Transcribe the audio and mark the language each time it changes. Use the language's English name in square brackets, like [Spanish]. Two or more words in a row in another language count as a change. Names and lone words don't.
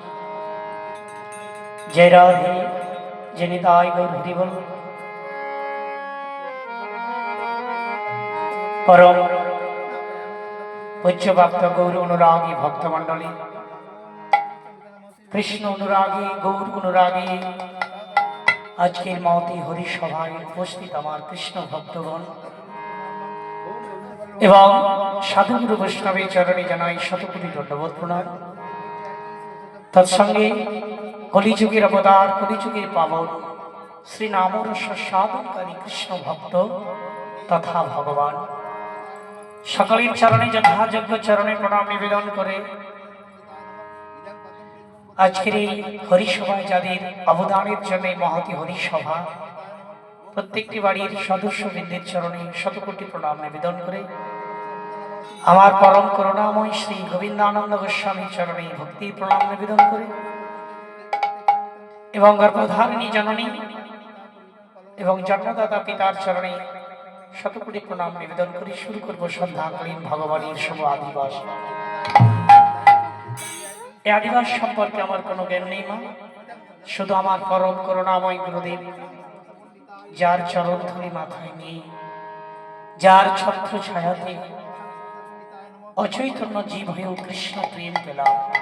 [Bangla] জয় রাধে জয় নিতাই গৌর হরিবল। পরম পূজ্য ভক্ত গৌর অনুরাগী ভক্তমণ্ডলী, কৃষ্ণ অনুরাগী গৌর অনুরাগী আজকের মহতী হরি সভায় উপস্থিত আমার কৃষ্ণ ভক্তগণ এবং সাধুগুরু বৈষ্ণবের চরণে জানাই শতকোটি দণ্ডবৎ প্রণাম। তৎসঙ্গে কলিযুগের অবতার কলিযুগের পাবন শ্রী নামরস সাধনকারী কৃষ্ণ ভক্ত তথা ভগবান সকলের চরণে যথাযোগ্য চরণে প্রণাম নিবেদন করে আজকের এই হরিসভায় যাদের অবদানের জন্য মহতী হরিসভা প্রত্যেকটি বাড়ির সদস্যবৃন্দের চরণে শতকোটি প্রণাম নিবেদন করে আমার পরম করুণাময় শ্রী গোবিন্দানন্দ গোস্বামী চরণে ভক্তি প্রণাম নিবেদন করে এবং গর্ভধারিণী জননী এবং জন্মদাতা পিতার চরণে শতকোটি প্রণাম নিবেদন করে শুরু করব সন্ধ্যাকালীন ভগবানের শুভ অধিবাস। এই আদিবাস সম্পর্কে আমার কোনো জ্ঞান নেই মা, শুধু আমার পরম করুণাময় গুরুদেব যার চরণ ধরে মাথায় নিয়ে যার ছত্র ছায়াতে অচৈতন্য জীব হয়েও কৃষ্ণ প্রেম পেলাম,